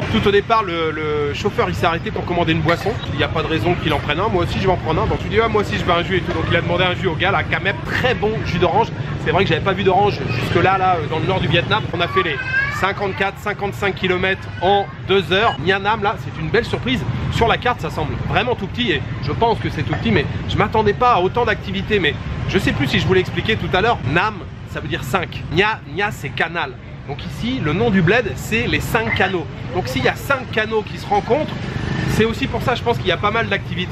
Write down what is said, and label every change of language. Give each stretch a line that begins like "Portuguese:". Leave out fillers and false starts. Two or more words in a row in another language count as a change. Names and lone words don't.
French: Tout au départ le chauffeur il s'est arrêté pour commander une boisson. Il n'y a pas de raison qu'il en prenne un, moi aussi je vais en prendre un. Donc tu dis ah, moi aussi je veux un jus et tout. Donc il a demandé un jus au gars, la Camep, très bon jus d'orange. C'est vrai que j'avais pas vu d'orange jusque là dans le nord du Vietnam. On a fait les 54-55 km en 2 heures. Nha Nam là c'est une belle surprise. Sur la carte ça semble vraiment tout petit et je pense que c'est tout petit, mais je m'attendais pas à autant d'activités. Mais je sais plus si je vous l'ai expliqué tout à l'heure. Nam ça veut dire 5. Nha c'est canal. Donc ici, le nom du bled, c'est les 5 canaux. Donc s'il y a 5 canaux qui se rencontrent, c'est aussi pour ça, je pense qu'il y a pas mal d'activités.